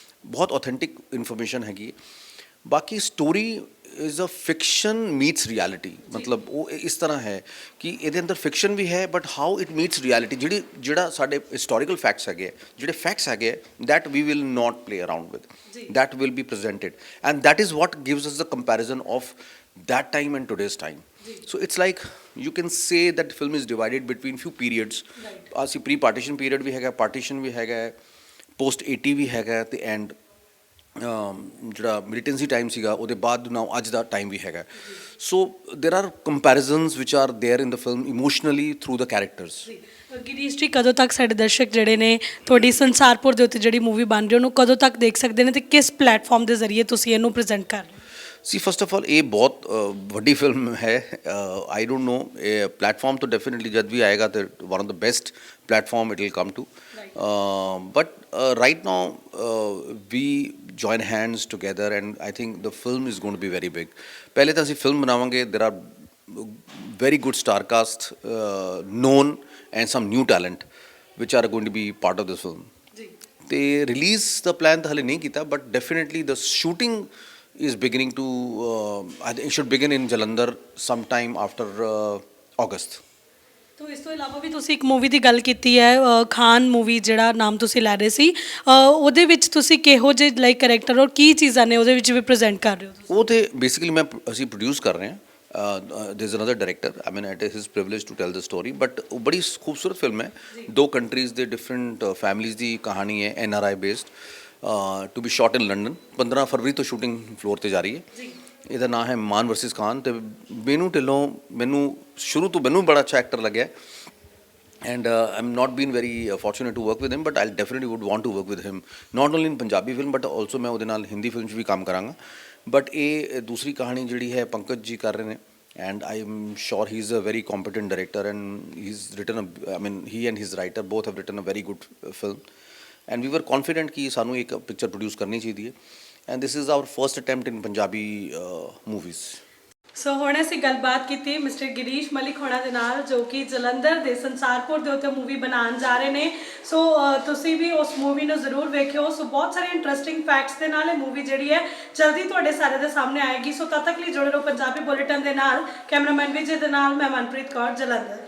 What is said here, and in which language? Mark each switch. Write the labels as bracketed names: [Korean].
[Punjabi] ਬਹੁਤ authentic information ਹੈਗੀ ਹੈ. [English] ਬਾਕੀ story is a fiction meets reality. [Punjabi] ਮਤਲਬ ਉਹ ਇਸ ਤਰ੍ਹਾਂ ਹੈ ਕਿ ਇਹਦੇ ਅੰਦਰ ਫਿਕਸ਼ਨ ਵੀ ਹੈ [English] But how it meets reality. [Punjabi] ਜਿਹੜਾ ਸਾਡੇ ਹਿਸਟੋਰੀਕਲ ਫੈਕਟਸ ਹੈਗੇ, [English] ਜਿਹੜੇ ਫੈਕਟਸ ਹੈਗੇ, that we will not play around with, that will be presented, and that is what gives us the comparison of that time and today's time. So it's like you can say that film is divided between few periods. [Punjabi] ਅਸੀਂ pre partition period ਵੀ ਹੈਗਾ, partition ਵੀ ਹੈਗਾ, post 80 ਵੀ ਹੈਗਾ, ਅਤੇ and ਜਿਹੜਾ militancy time ਸੀਗਾ ਉਹਦੇ ਬਾਅਦ ਨਾ ਅੱਜ ਦਾ ਟਾਈਮ ਵੀ ਹੈਗਾ. [English] So there are comparisons which are there in the film emotionally through the characters. [Punjabi] Girish ਜੀ, ਕਦੋਂ ਤੱਕ ਸਾਡੇ ਦਰਸ਼ਕ ਜਿਹੜੇ ਨੇ ਤੁਹਾਡੀ ਸੰਸਾਰਪੁਰ ਦੇ ਉੱਤੇ ਜਿਹੜੀ ਮੂਵੀ ਬਣ ਰਹੀ ਉਹਨੂੰ ਕਦੋਂ ਤੱਕ ਦੇਖ ਸਕਦੇ ਨੇ ਅਤੇ ਕਿਸ ਪਲੇਟਫਾਰਮ ਦੇ ਜ਼ਰੀਏ ਤੁਸੀਂ ਇਹਨੂੰ ਪ੍ਰੈਜ਼ੈਂਟ ਕਰ ਰਹੇ ਹੋ? [English] see first of all [Punjabi] ਇਹ ਬਹੁਤ ਵੱਡੀ ਫਿਲਮ ਹੈ. [English] I don't know [Punjabi] ਇਹ ਪਲੇਟਫਾਰਮ ਤੋਂ ਡੈਫੀਨੇਟਲੀ ਜਦ ਵੀ ਆਏਗਾ ਤਾਂ [English] One of the best platform it will come to. But right now we join hands together and I think the film is going to be very big. [Punjabi] ਪਹਿਲੇ ਤਾਂ ਅਸੀਂ film ਬਣਾਵਾਂਗੇ. [English] there are very good star cast, known and some new talent which are going to be part of this film. [Punjabi] ਤੇ release ਦਾ plan ਤਾਂ ਹਲੇ ਨਹੀਂ ਕੀਤਾ [English] but definitely the shooting is beginning to it should begin in Jalandhar sometime after August. [Punjabi] ਤੋ ਇਸ ਤੋਂ ਇਲਾਵਾ ਵੀ ਤੁਸੀਂ ਇੱਕ ਮੂਵੀ ਦੀ ਗੱਲ ਕੀਤੀ ਹੈ, ਖਾਨ ਮੂਵੀ ਜਿਹੜਾ ਨਾਮ ਤੁਸੀਂ ਲੈ ਰਹੇ ਸੀ, ਉਹਦੇ ਵਿੱਚ ਤੁਸੀਂ ਕਿਹੋ ਜਿਹੇ ਲਾਈਕ ਕਰੈਕਟਰ ਔਰ ਕੀ ਚੀਜ਼ਾਂ ਨੇ ਉਹਦੇ ਵਿੱਚ ਵੀ ਪ੍ਰੈਜ਼ੈਂਟ ਕਰ ਰਹੇ ਹੋ? ਉਹ ਤਾਂ ਬੇਸਿਕਲੀ ਅਸੀਂ ਪ੍ਰੋਡਿਊਸ ਕਰ ਰਹੇ ਹਾਂ. [English] there's another director, I mean it is his privilege to tell the story, but [Punjabi] ਉਹ ਬੜੀ ਖੂਬਸੂਰਤ ਫਿਲਮ ਹੈ. 2 ਕੰਟਰੀਜ਼ ਦੇ ਡਿਫਰੈਂਟ ਫੈਮਲੀਜ਼ ਦੀ ਕਹਾਣੀ ਹੈ, NRI based, [English] To be shot in London. [Punjabi] 15 ਫਰਵਰੀ ਤੋਂ ਸ਼ੂਟਿੰਗ ਫਲੋਰ 'ਤੇ ਜਾ ਰਹੀ ਹੈ. ਇਹਦਾ ਨਾਮ ਹੈ ਮਾਨ ਵਰਸਿਸ ਖਾਨ. ਅਤੇ ਮੈਨੂੰ ਢਿੱਲੋਂ ਸ਼ੁਰੂ ਤੋਂ ਮੈਨੂੰ ਬੜਾ ਅੱਛਾ ਐਕਟਰ ਲੱਗਿਆ [English] and I am not been very fortunate to work with him but I definitely would want to work with him, not only in Punjabi film but also [Punjabi] ਮੈਂ ਉਹਦੇ ਨਾਲ ਹਿੰਦੀ ਫਿਲਮ 'ਚ ਵੀ ਕੰਮ ਕਰਾਂਗਾ. ਬਟ ਇਹ ਦੂਸਰੀ ਕਹਾਣੀ ਜਿਹੜੀ ਹੈ ਪੰਕਜ ਜੀ ਕਰ ਰਹੇ ਨੇ [English] and I'm sure he's a very competent director, and he's written I mean, he and his writer both have written a very good film, and we were confident [Punjabi] कि सानू एक picture produce करनी चाहिए, [English] and this is our first attempt in Punjabi movies. [Punjabi] ਸੋ ਹੁਣ ਅਸੀਂ ਗੱਲਬਾਤ ਕੀਤੀ mister Girish Malik ਹੋਣਾ ਦੇ ਨਾਲ, ਜੋ ਕਿ ਜਲੰਧਰ ਦੇ ਸੰਸਾਰਪੁਰ ਦੇ ਉੱਤੇ ਮੂਵੀ ਬਣਾਉਣ ਜਾ ਰਹੇ ਨੇ। ਸੋ ਤੁਸੀਂ ਵੀ ਉਸ ਮੂਵੀ ਨੂੰ ਜ਼ਰੂਰ ਵੇਖਿਓ। ਸੋ ਬਹੁਤ ਸਾਰੇ ਇੰਟਰਸਟਿੰਗ ਫੈਕਟਸ ਦੇ ਨਾਲ ਇਹ ਮੂਵੀ ਜਿਹੜੀ ਹੈ ਜਲਦੀ ਤੁਹਾਡੇ ਸਾਰੇ ਦੇ ਸਾਹਮਣੇ ਆਏਗੀ। ਸੋ ਤਦ ਤੱਕ ਲਈ ਜੁੜੇ ਰਹੋ ਪੰਜਾਬੀ ਬੁਲੇਟਿਨ ਦੇ ਨਾਲ। ਕੈਮਰਾਮੈਨ ਵਿਜੇ ਦੇ ਨਾਲ ਮੈਂ ਮਨਪ੍ਰੀਤ ਕੌਰ, ਜਲੰਧਰ।